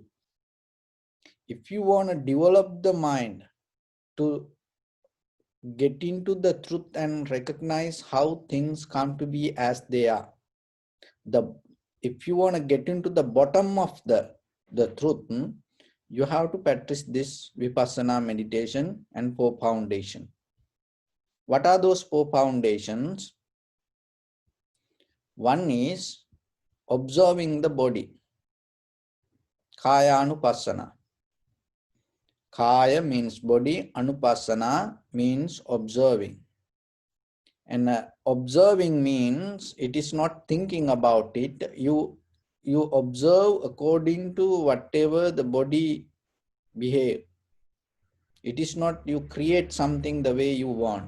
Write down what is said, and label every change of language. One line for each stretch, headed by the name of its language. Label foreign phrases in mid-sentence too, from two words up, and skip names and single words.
English: If you want to develop the mind to get into the truth and recognize how things come to be as they are, if you want to get into the bottom of the truth, you have to practice this Vipassana meditation and four foundation. What are those four foundations? One is observing the body.
Pali: Kaya Anupassana.
English: Kaya means body, Anupassana means observing. And observing means it is not thinking about it. You observe according to whatever the body behave. It is not you create something the way you want.